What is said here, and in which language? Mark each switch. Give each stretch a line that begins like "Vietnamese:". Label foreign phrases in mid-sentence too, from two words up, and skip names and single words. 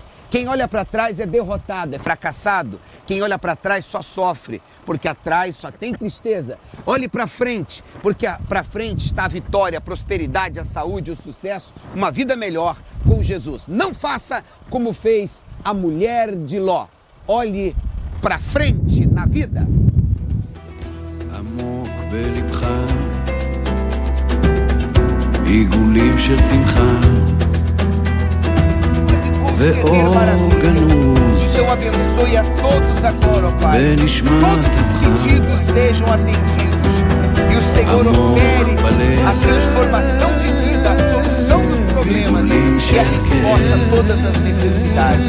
Portuguese: Quem olha para trás é derrotado, é fracassado. Quem olha para trás só sofre, porque atrás só tem tristeza. Olhe para frente, porque para frente está a vitória, a prosperidade, a saúde, o sucesso, uma vida melhor com Jesus. Não faça como fez a mulher de Ló. Olhe para frente na vida.
Hebrew: עמוק בלבך, עיגולים של שמחה ואור גנוז
Portuguese: Deus abençoe a todos agora, ó Pai. בנשמת Todos os pedidos sejam atendidos. E o Senhor opere a transformação de vida, a solução dos problemas e a resposta a todas as necessidades.